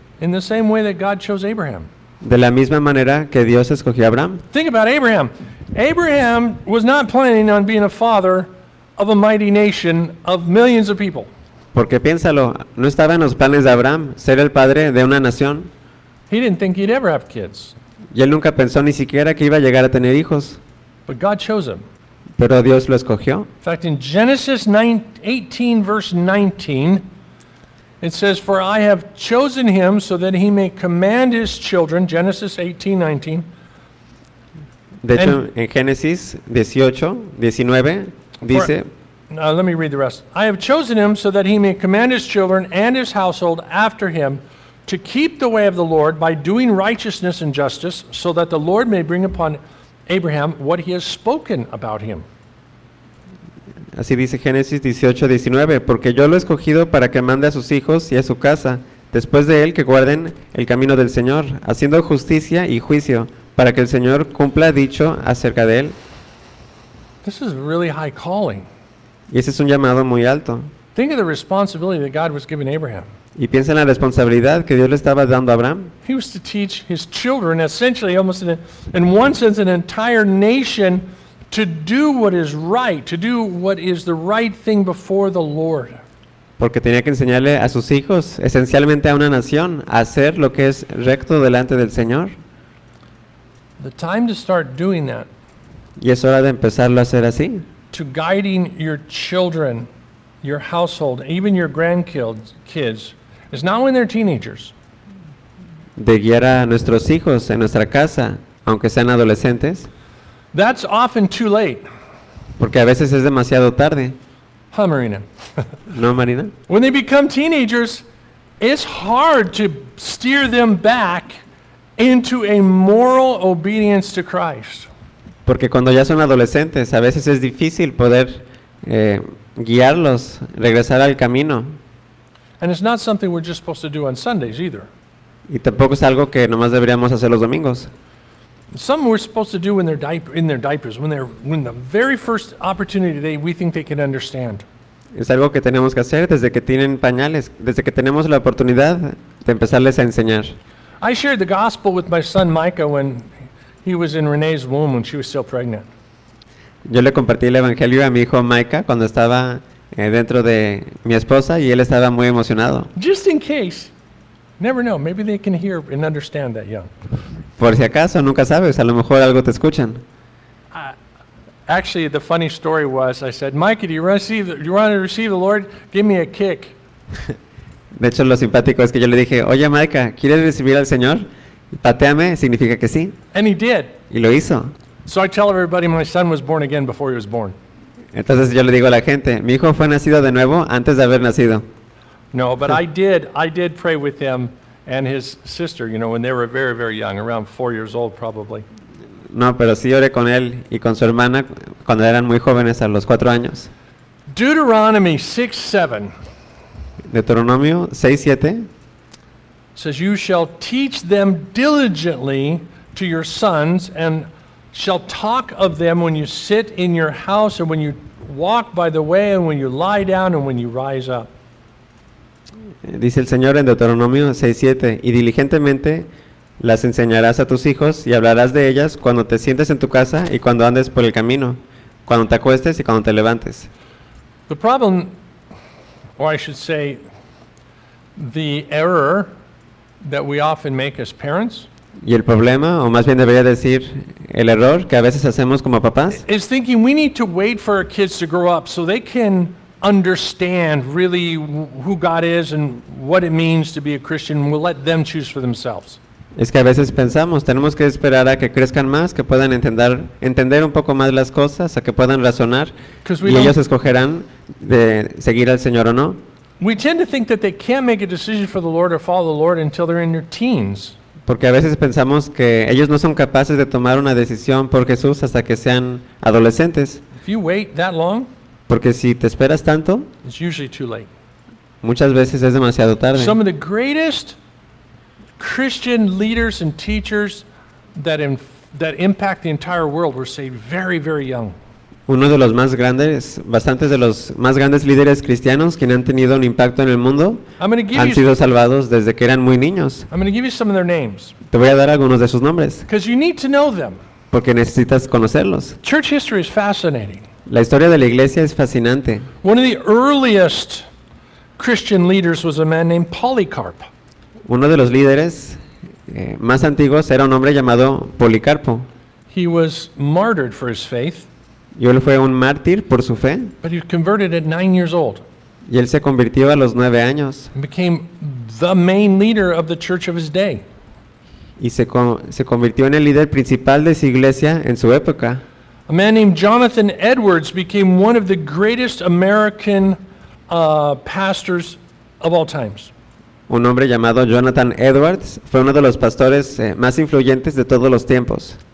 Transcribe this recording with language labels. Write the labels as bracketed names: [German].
[English] in the same way that God chose Abraham. [Spanish] De la misma manera que Dios escogió a Abraham. [English] Think about Abraham. Abraham was not planning on being a father of a mighty nation of millions of people. [Spanish] Porque piénsalo, no estaba en los planes de Abraham ser el padre de una nación. [English] He didn't think he'd ever have kids. [Spanish] Y él nunca pensó ni siquiera que iba a llegar a tener hijos. [English] But God chose him. [Spanish] Pero Dios lo escogió. [English] In fact, in Genesis 18, verse 19, It says, "For I have chosen him so that he may command his children," Genesis 18, 19. [Spanish] De hecho, en Génesis 18, 19, dice... [English] Let me read the rest. "I have chosen him so that he may command his children and his household after him to keep the way of the Lord by doing righteousness and justice, so that the Lord may bring upon Abraham what he has spoken about him." [Spanish] Así dice Génesis 18, 19, "Porque yo lo he escogido para que mande a sus hijos y a su casa, después de él que guarden el camino del Señor, haciendo justicia y juicio, para que el Señor cumpla dicho acerca de él." [English] This is really high calling. [Spanish] Y ese es un llamado muy alto. [English] Think of the responsibility that God was giving Abraham. [Spanish] Y piensa en la responsabilidad que Dios le estaba dando a Abraham. [English] He was to teach his children, essentially, almost in one sense, an entire nation, to do what is right, to do what is the right thing before the Lord. [Spanish] Porque tenía que enseñarle a sus hijos, esencialmente a una nación, a hacer lo que es recto delante del Señor. [English] The time to start doing that. [Spanish] Y es hora de empezarlo a hacer así. [English] To guiding your children, your household, even your grandkids, is not when they're teenagers. [Spanish] De guiar a nuestros hijos en nuestra casa, aunque sean adolescentes. [English] That's often too late. [Spanish] Porque a veces es demasiado tarde. [English] Huh, Marina? [Spanish] No, Marina? [English] When they become teenagers, it's hard to steer them back into a moral obedience to Christ. [Spanish] Porque cuando ya son adolescentes, a veces es difícil poder guiarlos, regresar al camino. [English] And it's not something we're just supposed to do on Sundays either. [Spanish] Y tampoco es algo que nomás deberíamos hacer los domingos. [English] Some we're supposed to do when they're in their diapers, when the very first opportunity they we think they can understand. [Spanish] Es algo que tenemos que hacer desde que tienen pañales, desde que tenemos la oportunidad de empezarles a enseñar. [English] I shared the gospel with my son Micah when he was in Renee's womb when she was still pregnant. [Spanish] Yo le compartí el evangelio a mi hijo Micah cuando estaba dentro de mi esposa y él estaba muy emocionado. [English] Just in case. Never know, maybe they can hear and understand that young. [Spanish] Por si acaso, nunca sabes, a lo mejor algo te escuchan. [English] Actually, the funny story was, I said, "Micah, do you want to receive the Lord? Give me a kick." [Spanish] De hecho, lo simpático es que yo le dije, "Oye, Micah, ¿quieres recibir al Señor? Patéame," significa que sí. [English] And he did. [Spanish] Y lo hizo. [English] So I tell everybody my son was born again before he was born. [Spanish] Entonces yo le digo a la gente, mi hijo fue nacido de nuevo antes de haber nacido. [English] No, but I did pray with him and his sister, you know, when they were very, very young, around 4 years old probably. [Spanish] No, pero sí oré con él y con su hermana cuando eran muy jóvenes, a los 4 años. [English] Deuteronomy 6:7. [Spanish] Deuteronomio 6:7. [English] Says, "You shall teach them diligently to your sons, and shall talk of them when you sit in your house, and when you walk by the way, and when you lie down, and when you rise up." [Spanish] Dice el Señor en Deuteronomio 6:7, "Y diligentemente las enseñarás a tus hijos, y hablarás de ellas cuando te sientes en tu casa, y cuando andes por el camino, cuando te acuestes y cuando te levantes." [English] The problem, or I should say, the error that we often make as parents. [Spanish] Y el problema, o más bien debería decir el error que a veces hacemos como papás. [English] Is thinking we need to wait for our kids to grow up so they can understand really who God is and what it means to be a Christian. We'll let them choose for themselves. [Spanish] Es que a veces pensamos, tenemos que esperar a que crezcan más, que puedan entender un poco más las cosas, a que puedan razonar y ellos escogerán de seguir al Señor o no. [English] We tend to think that they can't make a decision for the Lord or follow the Lord until they're in their teens. [Spanish] Porque a veces pensamos que ellos no son capaces de tomar una decisión por Jesús hasta que sean adolescentes. [English] If you wait that long, [Spanish] porque si te esperas tanto, [English] it's usually too late. [Spanish] Muchas veces es demasiado tarde. [English] Some of the greatest Christian leaders and teachers that impact the entire world were saved very, very young. [Spanish] Uno de los más grandes, bastantes de los más grandes líderes cristianos quienes han tenido un impacto en el mundo han sido salvados desde que eran muy niños. Te voy a dar algunos de sus nombres. Porque necesitas conocerlos. [English] Church history is fascinating. [Spanish] La historia de la iglesia es fascinante. [English] One of the earliest Christian leaders was a man named Polycarp. [Spanish] Uno de los líderes más antiguos era un hombre llamado Policarpo. [English] He was martyred for his faith. [Spanish] Y él fue un mártir por su fe. [English] But he was converted at 9 years old. [Spanish] Y él se convirtió a los 9 años. [English] And became the main leader of the church of his day. [Spanish] Y se convirtió en el líder principal de su iglesia en su época. [English] A man named Jonathan Edwards became one of the greatest American pastors of all times. [Spanish] Un hombre llamado Jonathan Edwards fue uno de los pastores más influyentes de todos los tiempos.